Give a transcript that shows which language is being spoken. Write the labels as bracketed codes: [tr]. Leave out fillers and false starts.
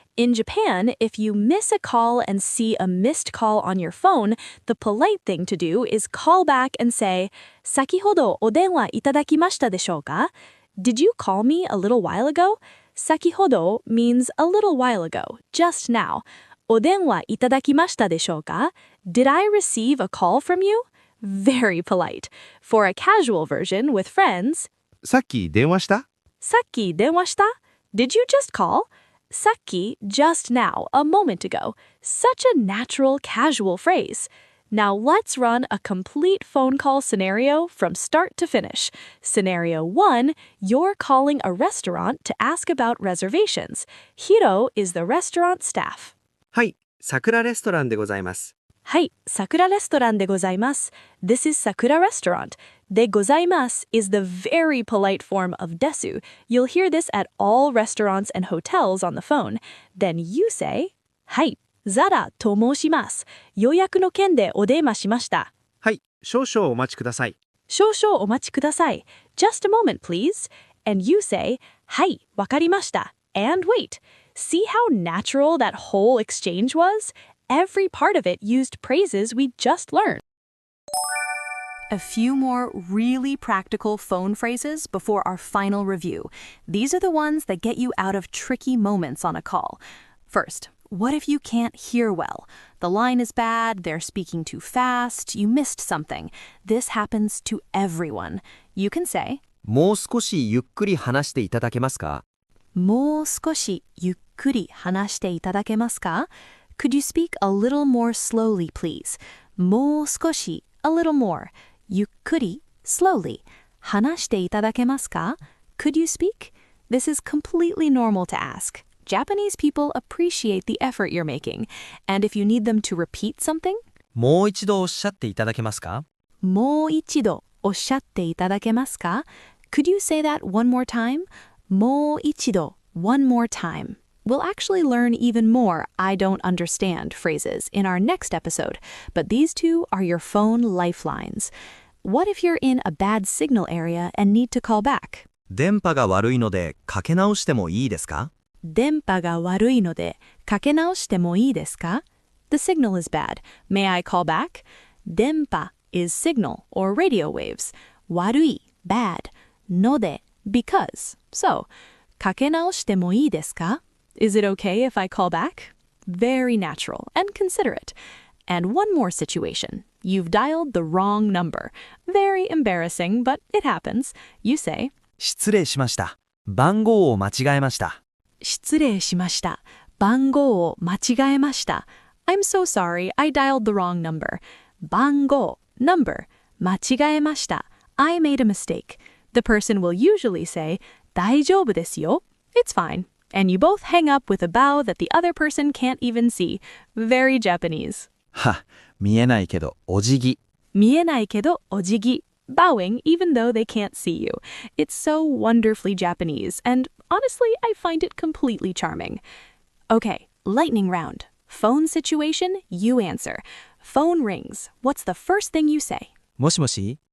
[en] In Japan, if you miss a call and see a missed call on your phone, the polite thing to do is call back and say, [ja] 先ほどお電話いただきましたでしょうか? [en] Did you call me a little while ago? 先ほど means a little while ago, just now. [ja] お電話いただきましたでしょうか? [en] Did I receive a call from you? Very polite. For a casual version with friends, [ja] さっき電話した? さっき電話した? [en] Did you just call? さっき just now, a moment ago. Such a natural, casual phrase. Now let's run a complete phone call scenario from start to finish. Scenario 1, you're calling a restaurant to ask about reservations. Hiro is the restaurant staff. [ja] はい、桜レストランでございます。はい、桜レストランでございます. [en] This is Sakura Restaurant. でございます is the very polite form of desu. You'll hear this at all restaurants and hotels on the phone. Then you say, [ja] はい、ザラと申します。予約の件でお電話しました。はい、少々お待ちください。少々お待ちください. [en] Just a moment, please. And you say, [ja] はい、わかりました. [en] And wait. See how natural that whole exchange was? Every part of it used phrases we just learned. A few more really practical phone phrases before our final review. These are the ones that get you out of tricky moments on a call. First, what if you can't hear well? The line is bad, they're speaking too fast, you missed something. This happens to everyone. You can say, [ja] もう少しゆっくり話していただけますか? もう少しゆっくり話していただけますか? [en] Could you speak a little more slowly, please? もう少し, a little more. [ja] ゆっくり, slowly. 話していただけますか? [en] Could you speak? This is completely normal to ask. Japanese people appreciate the effort you're making. And if you need them to repeat something, もう一度おっしゃっていただけますか? もう一度おっしゃっていただけますか? Could you say that one more time? もう一度, one more time. We'll actually learn even more I don't understand phrases in our next episode, but these two are your phone lifelines. What if you're in a bad signal area and need to call back? [ja] 電波が悪いのでかけ直してもいいですか? 電波が悪いのでかけ直してもいいですか? [en] The signal is bad. May I call back? 電波 is signal or radio waves. 悪い bad. ので because. [ja] So, かけ直してもいいですか? [en] Is it okay if I call back? Very natural and considerate. And one more situation. You've dialed the wrong number. Very embarrassing, but it happens. You say, [ja] 失礼しました。番号を間違えました。失礼しました。番号を間違えました. [en] I'm so sorry, I dialed the wrong number. 番号, number. [ja] 間違えました. [en] I made a mistake. The person will usually say, [ja] 大丈夫ですよ. [en] It's fine. And you both hang up with a bow that the other person can't even see. Very Japanese. [ja] は、見えないけどお辞儀。見えないけどお辞儀. [en] Bowing even though they can't see you. It's so wonderfully Japanese, and honestly, I find it completely charming. Okay, lightning round. Phone situation, you answer. Phone rings. What's the first thing you say? [ja] もしもし?